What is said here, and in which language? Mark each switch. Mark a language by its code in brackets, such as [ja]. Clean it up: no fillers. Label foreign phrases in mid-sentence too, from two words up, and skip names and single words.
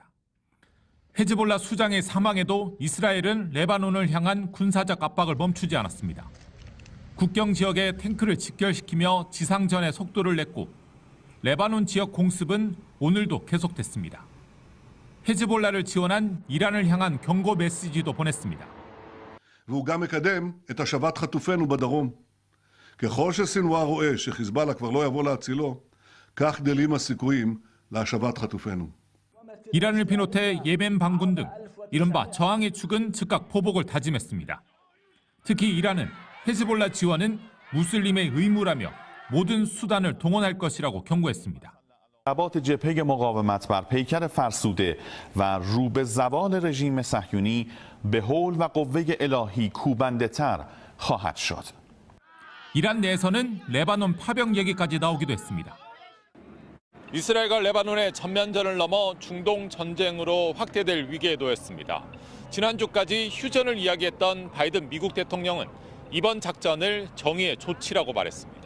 [ko] 헤즈볼라 수장의 사망에도 이스라엘은 레바논을 향한 군사적 압박을 멈추지 않았습니다. 국경 지역에 탱크를 직결시키며 지상전의 속도를 냈고 레바논 지역 공습은 오늘도 계속됐습니다. 헤즈볼라를 지원한 이란을 향한 경고 메시지도 보냈습니다. [he] והוא גם מקדם את השבת חטופינו בדרום. ככל שסנוואר רואה שחיזבאללה כבר לא יבוא להצילו, כך גדלים הסיכויים להשבת חטופינו. [ko] 이란을 비롯해 예멘 반군 등 이른바 저항의 축은 즉각 포복을 다짐했습니다. 특히 이란은 헤즈볼라 지원은 무슬림의 의무라며 모든 수단을 동원할 것이라고 경고했습니다. [fa] ضربات جبهه مقاومت بر پیکر فرسوده و رو به زوال رژیم صهیونی به حول و قوه الهی کوبنده‌تر خواهد شد. [ko] 이란 내에서는 레바논 파병 얘기까지 나오기도 했습니다. 이스라엘과 레바논의 전면전을 넘어 중동 전쟁으로 확대될 위기에 놓였습니다. 지난주까지 휴전을 이야기했던 바이든 미국 대통령은 이번 작전을 정의의 조치라고 말했습니다.